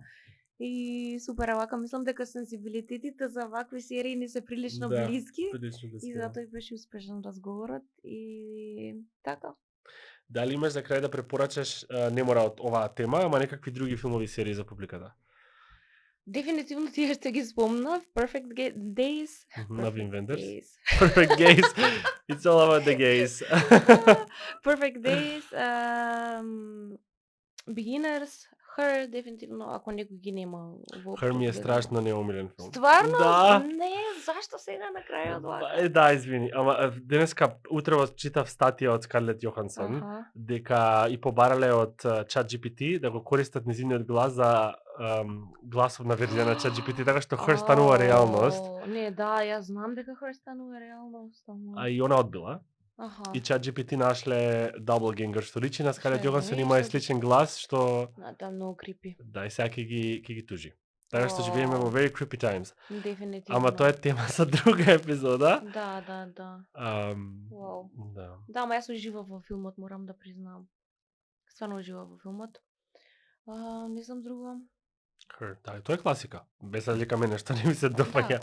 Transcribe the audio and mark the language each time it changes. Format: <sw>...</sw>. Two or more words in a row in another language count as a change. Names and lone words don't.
<mk>И супер, вака мислам дека сензибилитетите за вакви серии не се прилично блиски. И затоа и беше успешен разговорот и така. Дали имаш за крај да препорачаш, не мора од оваа тема, ама некакви други филмови серии за публиката? Дефинитивно тие што ги спомнав, Perfect Days. На Wim Wenders. Perfect Gays.</mk> <en>It's all about the gays.</en> <mk>Perfect Days, Beginners, Her, дефинитивно, ако некој ги нема во Her ми е страшно неомилен филм. Стварно? Да. Не, зашто сега на крајот вака? Да, извини, ама денеска утрево читав статија од Скарлет Јохансон дека и побарале од ChatGPT да го користат нејзиниот глас за гласовна верзија на ChatGPT, така што Her станува реалност. Не, да, јас знам дека Her станува реалност. А и она одбила. И ChatGPT нашле Doppelganger, што личи на Скарлет Јохансон, има сличен глас, што... Да, многу крипи. Да, и сега ќе ги тужи. Така што живееме во</mk> <en>very creepy times.</en> <mk>Дефинитивно. Ама тоа е тема за друга епизода. Да. Да, ама јас уживав во филмот, морам да признам. Стварно уживав во филмот. Не знам друго. Да, тоа е класика. Без разлика мене што не ми се допаѓа.</mk>